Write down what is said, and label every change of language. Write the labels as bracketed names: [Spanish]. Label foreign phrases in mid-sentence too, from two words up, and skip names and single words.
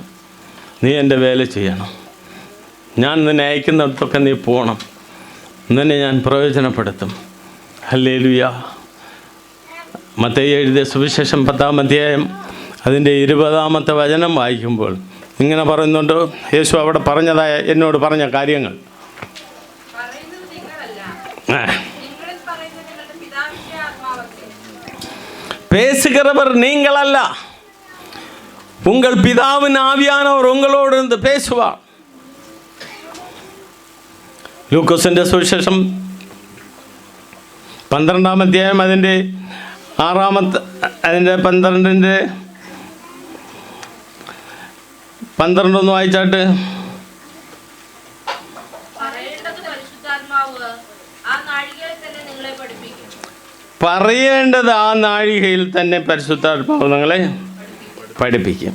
[Malayalam] നീ എൻ്റെ വേല ചെയ്യണം, ഞാൻ നിന്നെ അയക്കുന്നിടത്തൊക്കെ നീ പോകണം, നിന്നെ ഞാൻ പ്രയോജനപ്പെടുത്തും. ഹല്ലേലൂയ. മത്തായി എഴുതിയ സുവിശേഷം 10-ാം അധ്യായം അതിൻ്റെ 20-ാമത്തെ വചനം വായിക്കുമ്പോൾ ഇങ്ങനെ പറയുന്നുണ്ട്. യേശു അവിടെ പറഞ്ഞതായ, എന്നോട് പറഞ്ഞ കാര്യങ്ങൾ. [Tamil] பேசுகிறவர் நீங்கள் அல்ல, உங்கள் பிதாவின் ஆவியானவர் உங்களோடு இருந்து பேசுவார். [Malayalam] ലൂക്കോസിൻ്റെ സുവിശേഷം 12-ാം അധ്യായം അതിൻ്റെ 6-ാമത്തെ അതിൻ്റെ 12 വായിച്ചാട്ട്. പറയേണ്ടത് ആ നാഴികയിൽ തന്നെ പരിശുദ്ധാത്മാവ് നിങ്ങളെ പഠിപ്പിക്കും.